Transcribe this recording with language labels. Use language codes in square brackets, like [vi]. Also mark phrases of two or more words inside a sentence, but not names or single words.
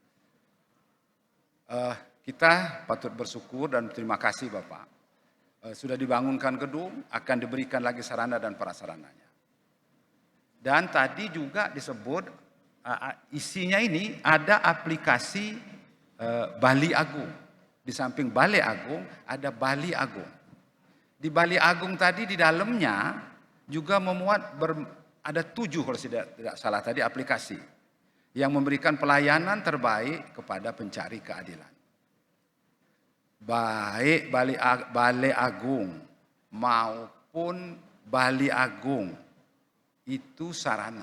[id] Kita patut bersyukur dan terima kasih Bapak. Sudah dibangunkan gedung, akan diberikan lagi sarana dan prasarananya. Dan tadi juga disebut isinya ini ada aplikasi Bali Agung. Di samping Balai Agung ada Bali Agung. Di Bali Agung tadi di dalamnya juga memuat ada 7 kalau tidak salah tadi aplikasi yang memberikan pelayanan terbaik kepada pencari keadilan. Baik Balai Agung maupun Bali Agung itu sarana.